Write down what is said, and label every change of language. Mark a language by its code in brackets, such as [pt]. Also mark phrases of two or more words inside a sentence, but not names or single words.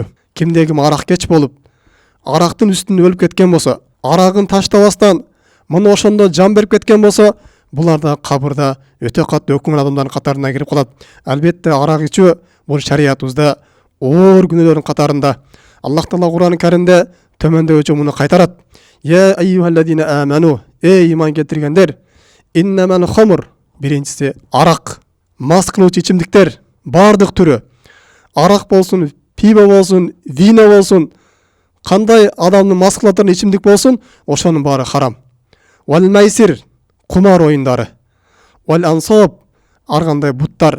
[ky] Кимде ким арак кеч болуп, арактын үстүнө өлүп кеткен болсо, арагын таштабастан мына ошондо жан берип кеткен болсо, булар да кабырда өтө катуу өкүнгөн адамдардын катарына кирип калат. Албетте арак ичүү бул шариятыбызда оор күнөөлөрдүн катарында. Аллах Таала Кур'ан-ы Каримде төмөндөгүчө муну кайтарат. [ar] يا أيها الذين آمنوا, [ky] эй иман келтиргендер, [ar] إنما الخمر, [ky] биринчиси арак, мас кылуучу ичимдиктер бардык түрү. Арак болсун, пиво болсун, вино болсун, кандай адамды мас кылатын ичимдик болсун, ошонун баары харам. [ar] والميسر, [ky] кумар оюндары. [ar] والأنصاب, [ky] аргандай буттар.